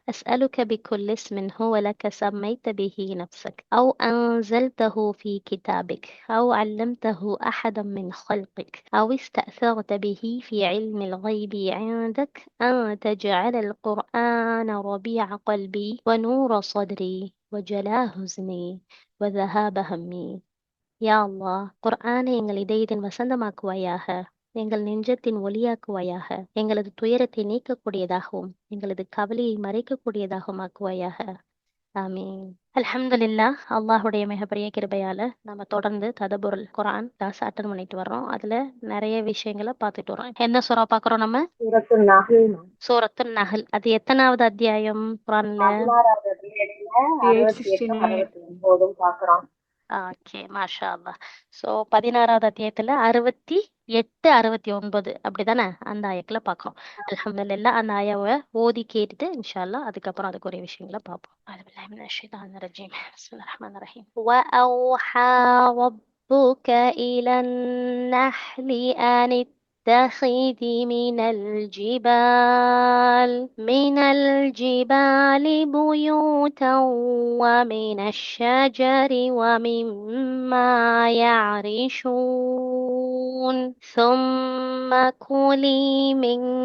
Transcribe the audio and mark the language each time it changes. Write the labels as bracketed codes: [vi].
[ar] أسألك بكل اسم هو لك سميت به نفسك أو أنزلته في كتابك أو علمته أحدا من خلقك أو استأثرت به في علم الغيب عندك أن تجعل القرآن ربيع قلبي ونور صدري وجلاء حزني وذهاب همي. [ta] யா அல்லாஹ், குர்ஆனை எங்கள் இதயத்தின் வசந்தமாக்குவாயாக, எங்கள் நெஞ்சத்தின் ஒளியாக்குவாயாக, எங்களது துயரத்தை நீக்கக்கூடியதாகவும் எங்களது கவலையை மறைக்கக்கூடியதாகவும் ஆக்குவாயாக. ஆமீன். அல்ஹம்துலில்லாஹ். அல்லாஹுடைய மிகப்பெரிய கிருபையால நம்ம தொடர்ந்து ததபுருல் குர்ஆன் கிளாஸ் அட்டன் பண்ணிட்டு வர்றோம். அதுல நிறைய விஷயங்களை பார்த்துட்டு வரோம். என்ன சூறா பார்க்குறோம் நம்ம? சூரத்துல் நஹ்ல் சூரத்துன் நஹ்ல். அது எத்தனாவது அத்தியாயம் குர்ஆன்ல? 16வது அத்தியாயத்துல 68ம் 69ம் பார்க்கிறோம். ஓகே, மாஷா அல்லாஹ். ஸோ 16வது அத்தியாயத்துல 68, 69 அப்படிதானே அந்த ஆயத்துல பார்க்கறோம். அல்ஹம்துலில்லாஹ். அந்த ஆயாவை ஓதி கேட்டுட்டு இன்ஷா அல்லாஹ் அதுக்கப்புறம் அதுக்குரிய விஷயங்களை பார்ப்போம். [ar] அவுதுபில்லாஹி மினஷ் ஷைத்தானிர் ரஜீம். பிஸ்மில்லாஹிர் ரஹ்மானிர் ரஹீம். வஅவ்ஹா ரப்புக இலன் நஹ்லி அன் اتخذي من الجبال بيوتا ومن الشجر ومما يعرشون ثم كلي من